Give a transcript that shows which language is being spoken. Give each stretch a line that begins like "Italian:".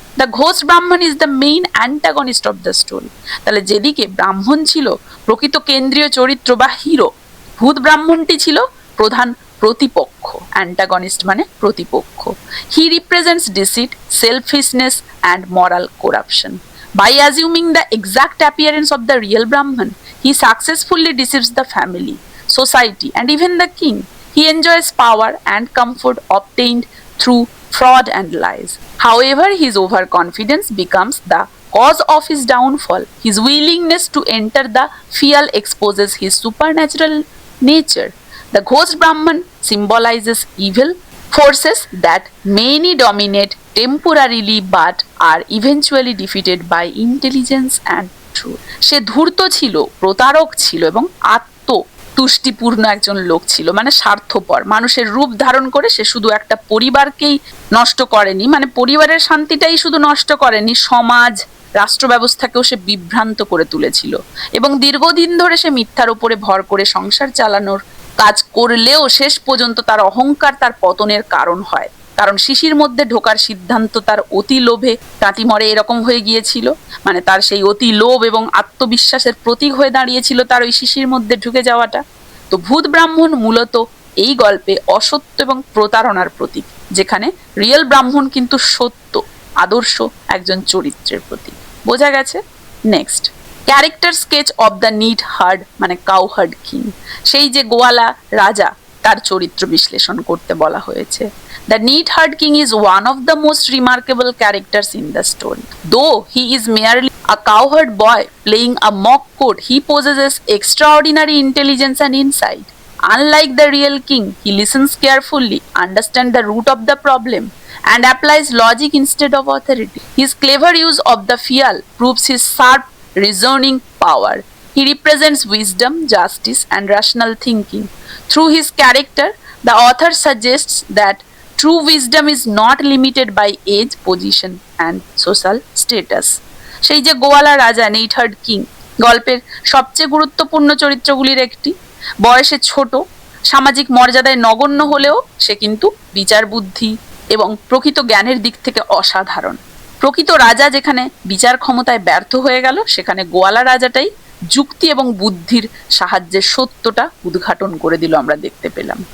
English: The ghost Brahman is the main antagonist of the story.
Bangla: তাহলে যেদিকে ব্রাহ্মণ ছিল প্রকৃত কেন্দ্রীয় চরিত্র বা হিরো, ভূত ব্রাহ্মণটি ছিল প্রধান প্রতিপক্ষ।
English: antagonist
Bangla: মানে প্রতিপক্ষ।
English: He represents deceit, selfishness and moral corruption. By assuming the exact appearance of the real Brahman, he successfully deceives the family, society, and even the king. He enjoys power and comfort obtained through fraud and lies. However, his overconfidence becomes the cause of his downfall. His willingness to enter the field exposes his supernatural nature. The ghost Brahman symbolizes evil forces that many dominate temporarily but are eventually defeated by intelligence and truth.
Bangla: সে ধূর্ত ছিল, প্রতারক ছিল এবং আত্মতুষ্টিপূর্ণ একজন লোক ছিল, মানে স্বার্থপর। মানুষের রূপ ধারণ করে সে শুধু একটা পরিবারকেই নষ্ট করেনি, মানে পরিবারের শান্তিটাই শুধু নষ্ট করেনি, সমাজ, রাষ্ট্র ব্যবস্থাকেও সে বিভ্রান্ত করে তুলেছিল। এবং দীর্ঘদিন ধরে সে মিথ্যার উপরে ভর করে সংসার চালানোর কাজ করলেও শেষ পর্যন্ত তার অহংকার তার পতনের কারণ হয়। কারণ শিশির মধ্যে ঢোকার সিদ্ধান্ত তার অতি লোভে তাঁতি মরে এরকম হয়ে গিয়েছিল। মানে তার সেই অতি লোভ এবং আত্মবিশ্বাসের প্রতীক হয়ে দাঁড়িয়েছিল তার ওই শিশির মধ্যে ঢুকে যাওয়াটা। তো ভূত ব্রাহ্মণ মূলত এই গল্পে অসত্য এবং প্রতারণার প্রতীক, যেখানে রিয়েল ব্রাহ্মণ কিন্তু সত্য, আদর্শ একজন চরিত্রের প্রতীক। বোঝা গেছে? Next,
English: character sketch of the neatherd
Bangla: মানে
English: cowherd king,
Bangla: সেই যে গোয়ালা রাজা তার চরিত্র বিশ্লেষণ করতে বলা হয়েছে।
English: The neat-haired king is one of the most remarkable characters in the story. Though he is merely a cowherd boy playing a mock court, he possesses extraordinary intelligence and insight. Unlike the real king, he listens carefully, understands the root of the problem, and applies logic instead of authority. His clever use of the fial proves his sharp reasoning power. He represents wisdom, justice, and rational thinking. Through his character, the author suggests that true wisdom is not limited by age, position, and social status.
Bangla: সেই যে গোয়ালা রাজা নেইটহার্ড king গল্পের সবচেয়ে গুরুত্বপূর্ণ চরিত্রগুলির একটি। বয়সে ছোট, সামাজিক মর্যাদায় নগণ্য হলেও সে কিন্তু বিচার বুদ্ধি এবং প্রকৃত জ্ঞানের দিক থেকে অসাধারণ। প্রকৃত রাজা যেখানে বিচার ক্ষমতায় ব্যর্থ হয়ে গেল, সেখানে গোয়ালা রাজাটাই যুক্তি এবং বুদ্ধির সাহায্যে সত্যটা উদ্ঘাটন করে দিল, আমরা দেখতে পেলাম।